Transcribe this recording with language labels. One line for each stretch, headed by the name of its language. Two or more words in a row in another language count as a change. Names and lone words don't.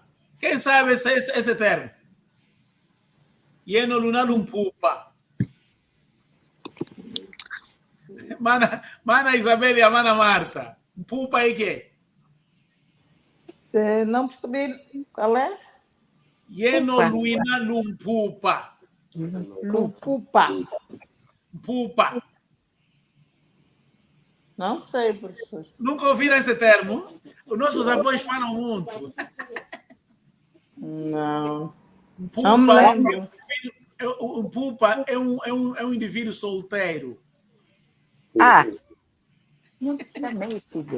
Portuguese: Quem sabe esse termo? Lleno, Luna, Lumpupa. Mana Isabel e a Mana Marta. Pupa é quê? Não percebi qual é. Yeno Luina Lumpupa. Lupupa. Pupa. Não sei, professor. Nunca ouviram esse termo? Os nossos avós falam muito. Não. Pupa, Não me lembro. Um pupa é um indivíduo solteiro. Ah, não também, filho.